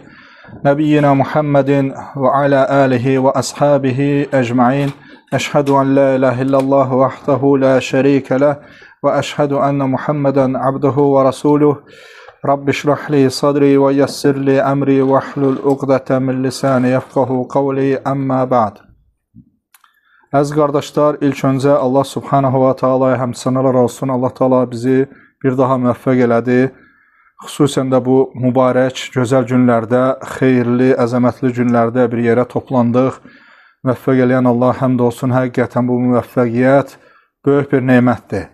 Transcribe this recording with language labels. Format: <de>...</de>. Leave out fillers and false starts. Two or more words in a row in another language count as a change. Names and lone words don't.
<ar>نبينا محمد وعلى آله وأصحابه أجمعين. أشهد أن لا إله إلا الله وحده لا شريك له. وأشهد أن محمدا عبده ورسوله. رب اشرح لي صدري ويسر لي أمري واحلل عقدة من لساني يفقهوا قولي أما بعد.</ar> <az>Əziz qardaşlar, ilk öncə Allah</az> <ar>سبحانه وتعالى'ya</ar> <az>həmd sənalar olsun. Allah Ta'ala bizi bir daha müvəffəq elədi. Xüsusən də bu mübarək, gözəl günlərdə, xeyirli, əzəmətli günlərdə bir yerə toplandıq. Müvəffəq eləyən Allah həmd olsun. Həqiqətən bu müvəffəqiyyət böyük bir nemətdir.</az>